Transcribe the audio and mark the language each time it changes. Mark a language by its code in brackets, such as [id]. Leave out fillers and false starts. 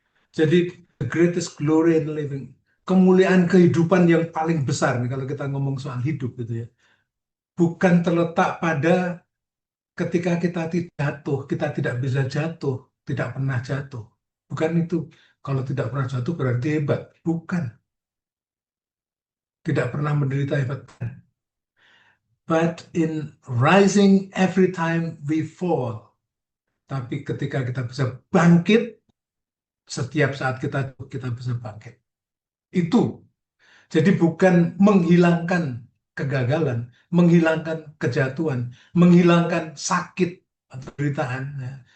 [id] Jadi [en] the greatest glory in living, [id] kemuliaan kehidupan yang paling besar nih kalau kita ngomong soal hidup gitu ya. Bukan terletak pada ketika kita jatuh, kita tidak bisa jatuh, tidak pernah jatuh. Bukan itu. Kalau tidak pernah jatuh berarti hebat. Bukan. Tidak pernah menderita hebat. [en] But in rising every time we fall. [id] Tapi ketika kita bisa bangkit, setiap saat kita bisa bangkit. Itu. Jadi bukan menghilangkan kegagalan, menghilangkan kejatuhan, menghilangkan sakit atau penderitaan. Ya.